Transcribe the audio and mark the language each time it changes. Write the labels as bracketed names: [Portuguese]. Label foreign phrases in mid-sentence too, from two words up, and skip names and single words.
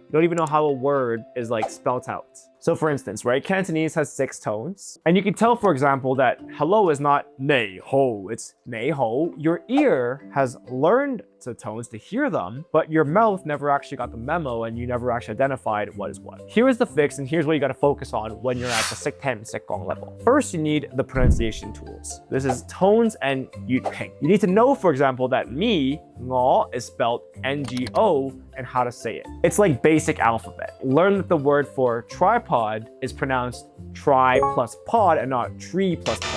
[English] You don't even know how a word is like spelt out. So for instance, right, Cantonese has 6 tones. And you can tell, for example, that hello is not [Cantonese] 你好, [English] it's [Cantonese] 你好. [English] Your ear has learned the tones to hear them, but your mouth never actually got the memo and you never actually identified what is what. Here is the fix, and here's what you got to focus on when you're at the [Cantonese] 識聽唔識講 [English] level. First, you need the pronunciation tools. This is tones and 粵拼. You need to know, for example, that me, 我 is spelled NGO and how to say it. It's like basic alphabet. Learn that the word for tripod is pronounced tri plus pod and not tree plus pod.